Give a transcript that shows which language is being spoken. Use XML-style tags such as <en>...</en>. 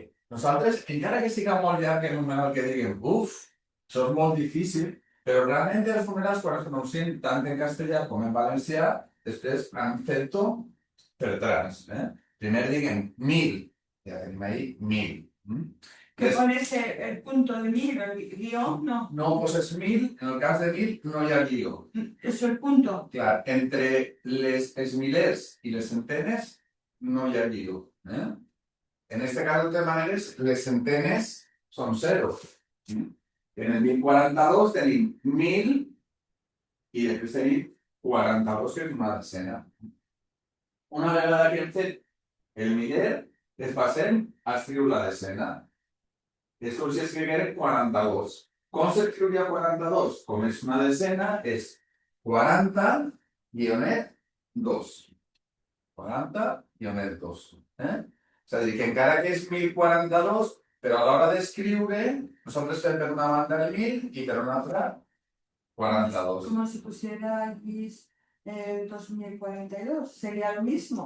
<ca>Nosaltres, encara que siga molt llarg el numeral que diguem, això és molt difícil, però realment els numerals, quan es pronuncien tant en castellà com en valencià, després han fet-ho per trans. Primer diguem 1000, ja tenim ahí 1000.</ca> <es>¿Qué pones el punto de 1000, el guión? No.</es> <ca>No poses 1000, en el cas de 1000 no hi ha guió.</ca> <es>¿Eso el punto?</es> <ca>Clar, entre els milers i les centenes no hi ha guió. En este cas, de totes maneres, les centenes són 0. En el 1042 tenim 1000 i després tenim 42, que és una decena. Una vegada que hem fet el miler, les passem a escriure la decena. És com si escriguem 42. Com s'escriuria 42? Com és una decena, és 40 guionet 2. 40 guionet 2. És a dir, que encara que és 1042, però a l'hora d'escriure, nosaltres fem per una banda el 1000 i per una altra 42.</ca> <es>Como si pusiera aquí 2042, sería lo mismo.</es>